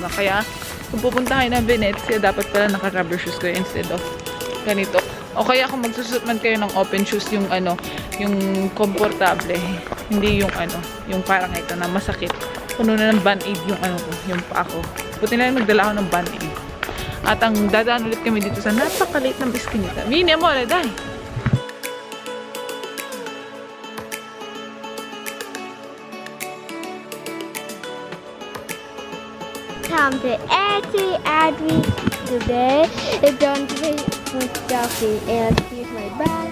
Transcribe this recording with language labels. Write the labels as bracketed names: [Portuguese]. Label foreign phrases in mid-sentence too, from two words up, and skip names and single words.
[Filipino] Kaya, kung pupunta kayo ng Venezia, dapat pala naka- [English] rubber shoes [Filipino] kayo [English] instead of [Filipino] ganito. O kaya kung magsusot man kayo ng [English] open shoes, [Filipino] yung yung komportable. Hindi yung yung parang ito na masakit. Puno na ng band-aid yung yung paa ko. Buti na lang nagdala ako ng band-aid. At ang dadaan ulit kami dito sa napakaliit ng biskinita. [Italian] Vini, amore, dai! [English] Time to Adri today. It's going to be stuffy and here's my bag.